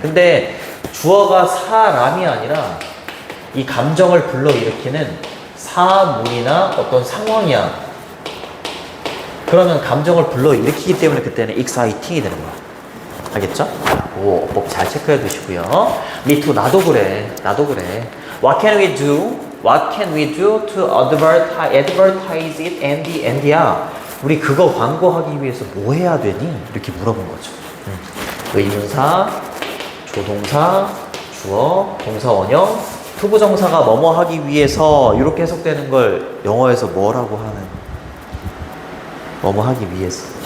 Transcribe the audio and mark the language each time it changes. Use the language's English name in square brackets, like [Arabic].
[Korean] 근데 주어가 사람이 아니라 이 감정을 불러일으키는 사물이나 어떤 상황이야. 그러면 감정을 불러일으키기 때문에 그때는 exciting이 되는 거야. 알겠죠? 오, 어법 잘 체크해 두시고요. [English] me too. [Korean] 나도 그래. [English] What can we do? What can we do to advertise it, Andy야? [Korean] 우리 그거 광고하기 위해서 뭐 해야 되니? 이렇게 물어본 거죠. 의문사, 조동사, 주어, 동사 원형, 투부정사가 뭐뭐 하기 위해서 이렇게 해석되는 걸 영어에서 뭐라고 하는? 뭐뭐 하기 위해서.